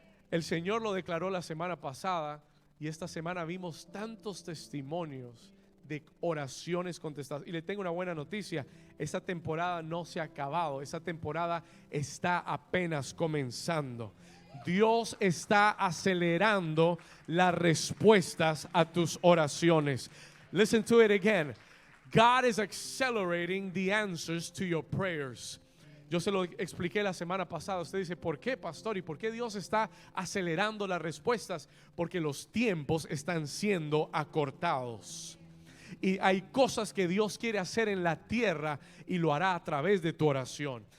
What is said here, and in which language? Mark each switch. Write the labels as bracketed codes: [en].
[es] El Señor lo declaró la semana pasada, y esta semana vimos tantos testimonios de oraciones contestadas. Y le tengo una buena noticia: esta temporada no se ha acabado. Esta temporada está apenas comenzando. Dios está acelerando las respuestas a tus oraciones. [en] Listen to it again. God is accelerating the answers to your prayers. [es] Yo se lo expliqué la semana pasada. Usted dice: ¿por qué, pastor? ¿Y por qué Dios está acelerando las respuestas? Porque los tiempos están siendo acortados. Y hay cosas que Dios quiere hacer en la tierra, y lo hará a través de tu oración.